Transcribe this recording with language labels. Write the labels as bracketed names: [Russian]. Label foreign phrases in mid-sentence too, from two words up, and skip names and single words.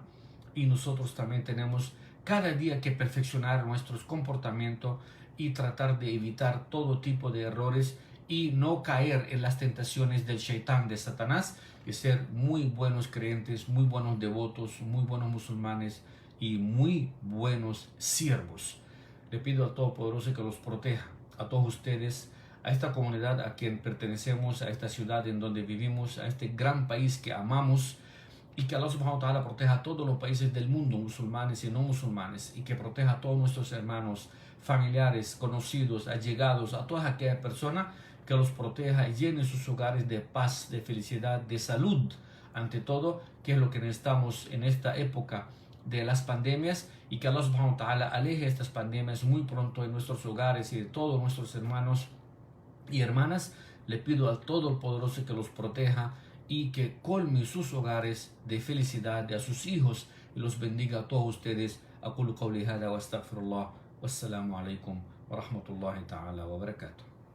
[Spanish] Y nosotros también tenemos cada día que perfeccionar nuestros comportamientos y tratar de evitar todo tipo de errores y no caer en las tentaciones del Shaitán, de Satanás, y ser muy buenos creyentes, muy buenos devotos, muy buenos musulmanes y muy buenos siervos. Le pido al Todopoderoso que los proteja a todos ustedes, a esta comunidad a quien pertenecemos, a esta ciudad en donde vivimos, a este gran país que amamos, y que [Arabic] الله سبحانه وتعالى [Spanish] proteja a todos los países del mundo, musulmanes y no musulmanes, y que proteja a todos nuestros hermanos, familiares, conocidos, allegados, a todas aquellas personas, que los proteja y llene sus hogares de paz, de felicidad, de salud, ante todo, que es lo que necesitamos en esta época de las pandemias, y que [Arabic] الله سبحانه وتعالى [Spanish] aleje estas pandemias muy pronto de nuestros hogares y de todos nuestros hermanos y hermanas. Le pido al Todopoderoso que los proteja y que colme sus hogares de felicidad, de a sus hijos, y los bendiga a todos ustedes. [Arabic] أقول قولي هذا وأستغفر الله. والسلام عليكم ورحمة الله تعالى وبركاته.